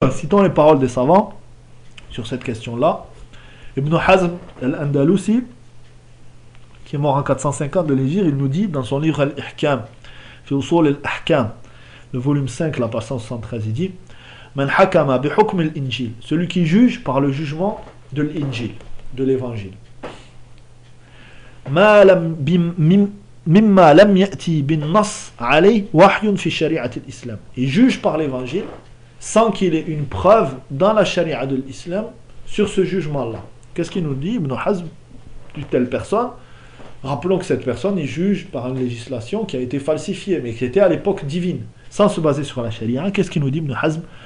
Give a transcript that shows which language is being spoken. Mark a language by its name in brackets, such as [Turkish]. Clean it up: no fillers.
[French] Citons les paroles des savants sur cette question-là. Ibn Hazm al-Andalusi, qui est mort en 450 de l'Hégire, il nous dit dans son livre Al-Ihkam, fi usul al-Ihkam, le volume 5, la page 173, il dit « [Arabic] Man hakama bi hukm al-Injil [French] » celui qui juge par le jugement de l'Injil, de l'Évangile. [Arabic] « Ma lam bim مما لم يأتي بالنص عليه وحي في شريعة الإسلام. [French] Il juge par l'évangile sans qu'il ait une preuve dans la charia de l'islam sur ce jugement-là. Qu'est-ce qu'il nous dit, Ibn Hazm, d'une telle personne? Rappelons que cette personne, il juge par une législation qui a été falsifiée, mais qui était à l'époque divine, sans se baser sur la charia. Qu'est-ce qu'il nous dit, Ibn Hazm?